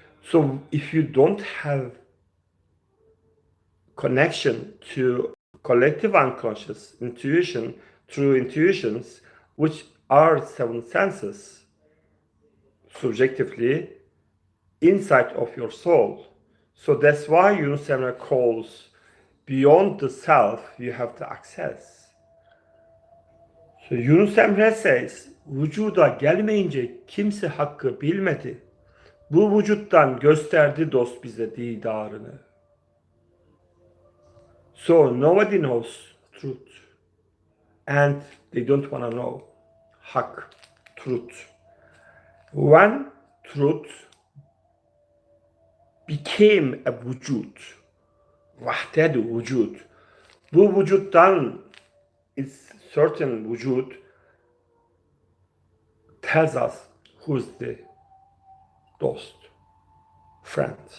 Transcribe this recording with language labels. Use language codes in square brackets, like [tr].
[en] So if you don't have connection to collective unconscious intuition through intuitions, which are 7 senses, subjectively inside of your soul. So that's why Yunus Emre calls beyond the self you have to access. So Yunus Emre says, [tr] vücuda gelmeyince kimse hakkı bilmedi. Bu vücuttan gösterdi dost bize didarını. [en] So nobody knows truth. And they don't want to know hak, truth. When truth became a vücut, [tr] vahdedu vücut, bu vücuttan [en] is certain vücut tells us who's the dost, friend.